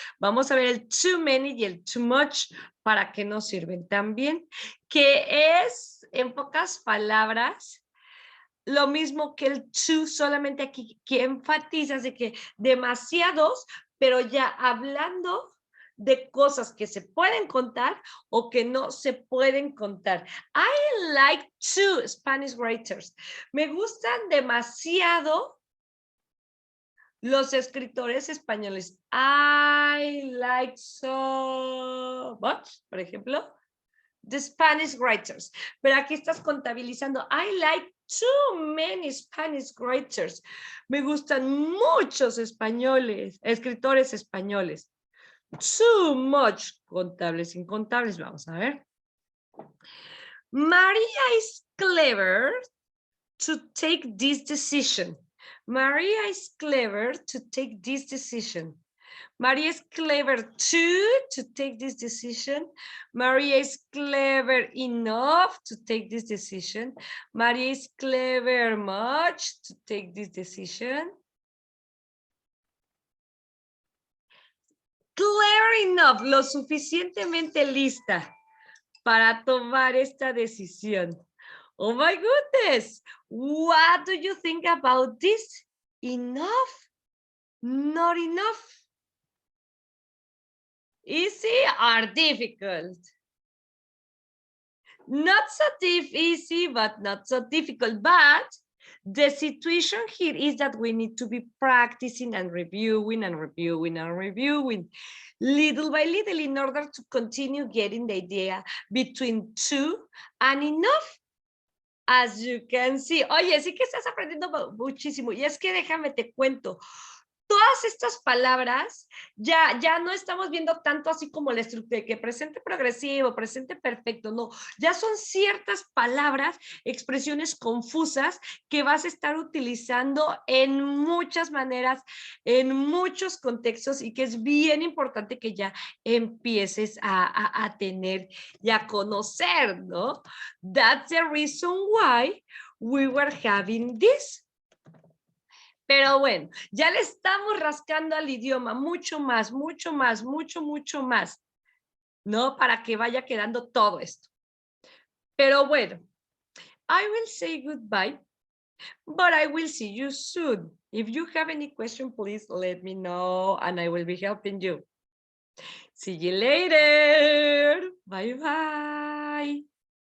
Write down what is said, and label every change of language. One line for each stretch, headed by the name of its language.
Spanish: Vamos a ver el too many y el too much para qué nos sirven también, que es, en pocas palabras, lo mismo que el too, solamente aquí que enfatizas de que demasiados, pero ya hablando de cosas que se pueden contar o que no se pueden contar.
English: I like two Spanish writers.
Spanish: Me gustan demasiado los escritores españoles.
English: I like so much,
Spanish: por ejemplo,
English: the Spanish writers.
Spanish: Pero aquí estás contabilizando.
English: I like too many Spanish writers.
Spanish: Me gustan muchos escritores españoles.
English: Too much,
Spanish: contables, incontables. Vamos a ver.
English: Maria is clever to take this decision. Maria is clever to take this decision. Maria is clever too to take this decision. Maria is clever enough to take this decision. Maria is clever much to take this decision. Clever enough,
Spanish: lo suficientemente lista para tomar esta decisión.
English: Oh my goodness, what do you think about this? Enough? Not enough? Easy or difficult? Not so easy, but not so difficult. But the situation here is that we need to be practicing and reviewing and reviewing and reviewing little by little in order to continue getting the idea between two and enough. As you can see.
Spanish: Oye, sí que estás aprendiendo muchísimo. Y es que déjame te cuento. Todas estas palabras ya no estamos viendo tanto así como la estructura que presente progresivo, presente perfecto, no, ya son ciertas palabras, expresiones confusas que vas a estar utilizando en muchas maneras, en muchos contextos y que es bien importante que ya empieces a tener y a conocer, ¿no?
English: That's the reason why we were having this.
Spanish: Pero bueno, ya le estamos rascando al idioma mucho más, mucho más, mucho más, ¿no? Para que vaya quedando todo esto. Pero bueno,
English: I will say goodbye, but I will see you soon. If you have any question, please let me know and I will be helping you. See you later. Bye bye.